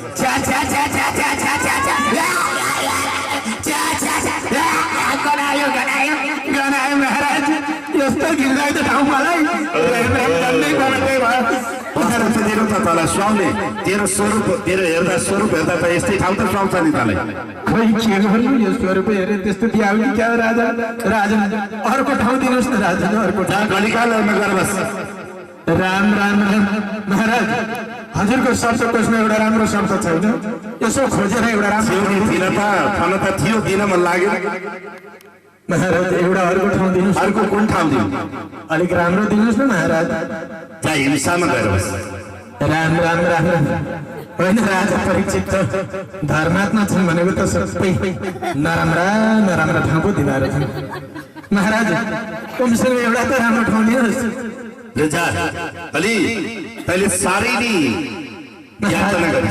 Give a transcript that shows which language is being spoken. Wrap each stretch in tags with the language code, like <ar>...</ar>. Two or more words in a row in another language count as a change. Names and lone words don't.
<ne>गनायो महाराज, यस्तो घिनलाग्दो ठाउँ मलाई तेरो त तँलाई सुहाउने, तेरो हेर्दा स्वरूप हेर्दा त यस्तै ठाउँ त सुहाउँछ नि तँलाई। खोइ के गर्नु, यो स्वरूप हेरेर त्यस्तो दियाउने क्या राजा? राजन, अर्को ठाउँ दिनुहोस् न राजन, अर्को ठाउँ। गलिकालमा गएर बस। राम राम राम। महाराज, हजुरको शब्दकोशमा एउटा राम्रो शब्द छैन? यसो खोजेर एउटा राम्रो थिन त थियो, दिन मन लाग्यो। महाराज, एउटा अर्को ठाउँ दिनुहोस्। अर्को कुन ठाउँ दिनु? अलिक राम्रो दिनुहोस् न महाराज। जहाँ हिंसामा गएर बस। राम राम राम राम। होइन राजा परीक्षित त धर्मात्मा छन् भनेको त सबै नराम्रा ठाउँ पो दिँदो रहेछ। महाराज, कमसेकम एउटा त राम्रो ठाउँ दिनुहोस्। जा, अलि तैँले साह्रै नि यातना गरिस्।</ne>